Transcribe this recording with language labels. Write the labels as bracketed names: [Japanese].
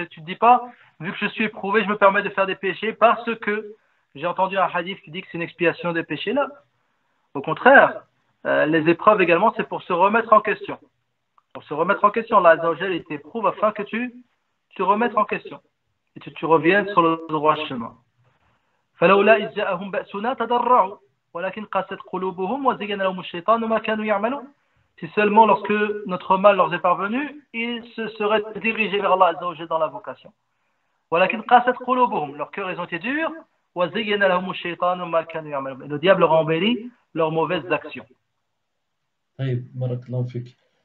[French] Tu ne te dis pas, vu que je suis éprouvé, je me permets de faire des péchés parce que j'ai entendu un hadith qui dit que c'est une expiation des péchés. Là. Au contraire, les épreuves également, c'est pour se remettre en question. Pour se remettre en question, Allah Azza wa Jalla t'éprouve afin que tu te remettes en question et que tu reviennes sur le droit chemin. [Arabic] فلولا إذ جاءهم بأسنا تضرعوا ولكن قست قلوبهم وزين لهم الشيطان ما كانوا يعملون. [French] Si seulement lorsque notre mal leur est parvenu, ils se seraient dirigés vers Allah Azza wa Jalla dans la vocation. [Arabic] ولكن قست قلوبهم, [French] leurs cœurs ils ont été durs. [Arabic] وزين لهم الشيطان ما كانوا يعملون. [French] Et le diable leur a embelli leurs mauvaises actions. [Arabic] Hey, barakallahu fik.